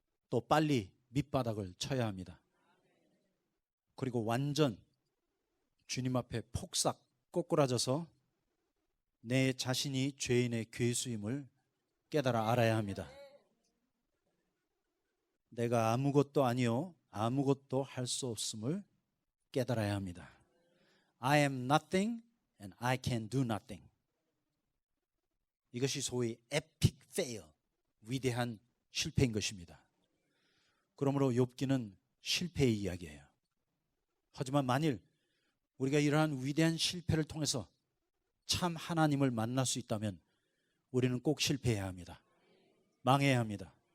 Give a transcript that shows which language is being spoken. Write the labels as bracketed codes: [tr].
[ko] 또 빨리 밑바닥을 쳐야 합니다. 그리고 완전 주님 앞에 폭삭 꼬꾸라져서 내 자신이 죄인의 괴수임을 깨달아 알아야 합니다. 내가 아무것도 아니요 아무것도 할 수 없음을 깨달아야 합니다. [en] I am nothing and I can do nothing. [ko] 이것이 소위 epic fail, 위대한 실패인 것입니다. 그러므로 욥기는 실패의 이야기예요. 하지만 만일 우리가 이러한 위대한 실패를 통해서 참 하나님을 만날 수 있다면 우리는 꼭 실패해야 합니다. 망해야 합니다.